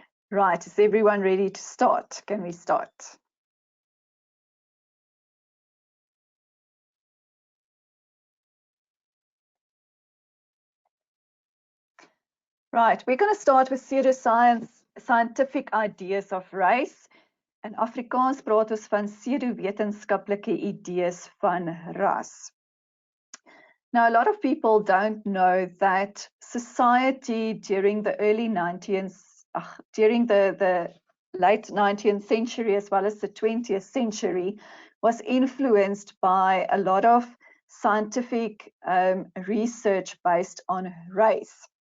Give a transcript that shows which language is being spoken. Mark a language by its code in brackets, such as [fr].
[en] Right, is everyone ready to start? Can we start? Right, we're going to start with pseudoscience, scientific ideas of race. [af] In Afrikaans praat ons van pseudowetenskaplike idees van ras. [en] Now, a lot of people don't know that society during the early 19th, during the late 19th century as well as the 20th century was influenced by a lot of scientific research based on race.